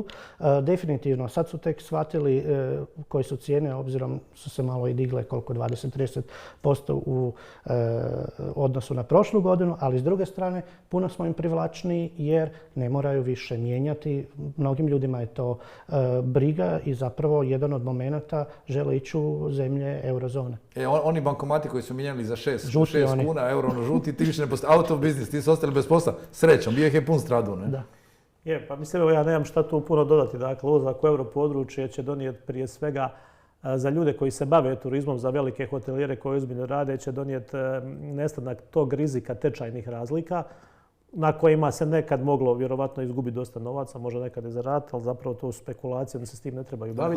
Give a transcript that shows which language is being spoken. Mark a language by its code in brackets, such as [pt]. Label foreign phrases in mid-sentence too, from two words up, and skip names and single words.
[hr] Definitivno, sad su tek shvatili koje su cijene, obzirom su se malo i digle koliko 20-30% u odnosu na prošlu godinu, ali s druge strane puno smo im privlačniji jer ne moraju više mijenjati. Mnogim ljudima je to briga i zapravo jedan od momenata žele ići u zemlje eurozone. Oni bankomati koji su mijenjali za 6 kuna, euro na žuti, ti više ne postoji [en] out of business, [hr] ti su ostali bez posla. Srećom, bio ih je pun stradu, ne? Da. Pa mislim, ja nemam šta tu puno dodati. Dakle, ulazak u europodručje će donijeti prije svega za ljude koji se bave turizmom, za velike hotelijere koji ozbiljno rade, će donijeti nestanak tog rizika tečajnih razlika na kojima se nekad moglo vjerovatno izgubiti dosta novaca, možda nekad i zaraditi, ali zapravo to su spekulacije, da se s tim ne trebaju baviti.